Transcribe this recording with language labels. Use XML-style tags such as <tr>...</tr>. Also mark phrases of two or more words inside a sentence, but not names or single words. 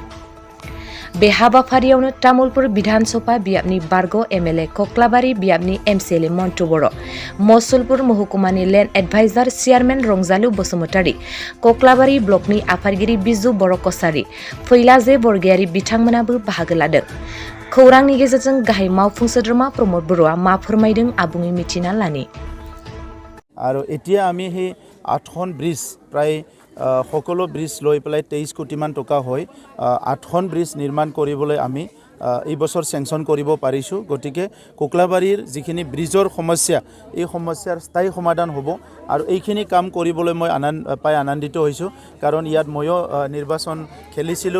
<brx>बे हाबाफारियावनो तामुलपुर विधानसभा बियाबनि बारग' एमएलए कक्लाबारि बियाबनि एमसिएलए मन्टु बर', मसलपुर महकुमानि लेन्ड एडभाइजार चेयारमेन रंजालु बसुमतारी, कक्लाबारि ब्लकनि आफादगिरि बिजु बर' कसारी, फैलाजे बरगयारी बिथांमोनाबो बाहागो लादों। खौरांनि गेजेरजों गाहाय मावफुं सोद्रोमा प्रमद बर'आ मा फोरमायदों आबुङै मिथिना लानि।</brx> <as>আৰু এতিয়া আমি সেই 8খন ব্ৰিজ প্ৰায় সকলো ব্ৰিজ লৈ পেলাই 23 কোটিমান টকা হয় 8খন ব্ৰিজ নিৰ্মাণ কৰিবলৈ আমি এই বছৰ চেংচন কৰিব পাৰিছোঁ। গতিকে কক্লাবাৰীৰ যিখিনি ব্ৰিজৰ সমস্যা এই সমস্যাৰ স্থায়ী সমাধান হ'ব আৰু এইখিনি কাম কৰিবলৈ মই আনন্দিত হৈছোঁ, কাৰণ ইয়াত ময়ো নিৰ্বাচন খেলিছিলোঁ।</as>